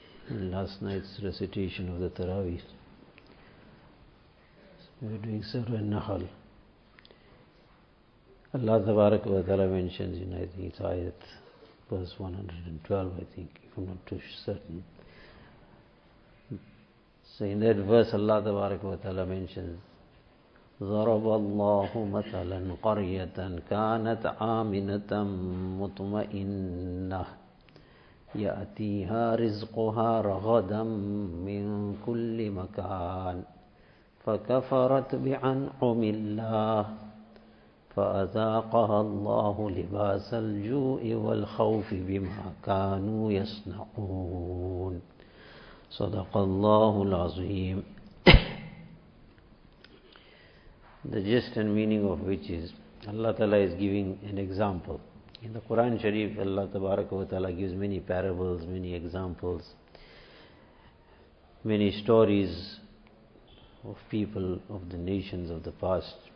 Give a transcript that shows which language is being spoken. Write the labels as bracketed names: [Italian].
[English] Last night's recitation of the Taraweeh, we were doing Surah An-Nahl. Allah tabaraka wa ta'ala mentions in, I think it's ayat, verse 112, I think, if I'm not too certain. [Arabic] So in that verse Allah tabaraka wa ta'ala mentions, ضرب الله مثلا قرية كانت آمنة مطمئنة يأتيها رزقها رغدا من كل مكان فكفرت بأنعم الله فأذاقها الله لباس الجوع والخوف بما كانوا يصنعون صدق الله العظيم. [English] The gist and meaning of which is, Allah Ta'ala is giving an example. In the Quran Sharif, Allah Tabaraka wa Ta'ala gives many parables, many examples, many stories of people of the nations of the past.